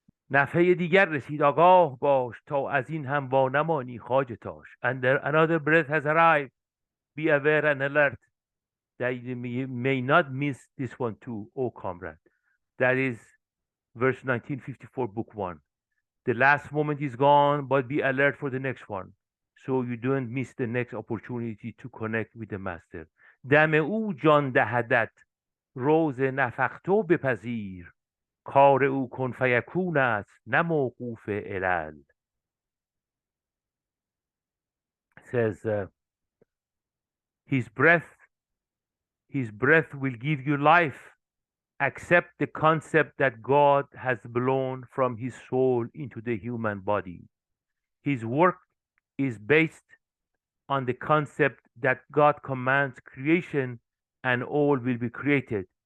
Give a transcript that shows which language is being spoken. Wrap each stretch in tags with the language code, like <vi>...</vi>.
<fa>نفحه دیگر رسید آگاه باش تا از این هم وانمانی خواجه تاش.</fa> <en>And another breath has arrived. Be aware and alert that you may not miss this one too, O comrade. That is verse 1954, book 1. The last moment is gone, but be alert for the next one, so you don't miss the next opportunity to connect with the master.</en> <fa>دم او جان دهدت روز نفختو بپذیر کار او کن فیکون است نه موقوف علل.</fa> <en>Says his breath will give you life. Accept the concept that God has blown from his soul into the human body. His work is based on the concept that God commands creation and all will be created.</en>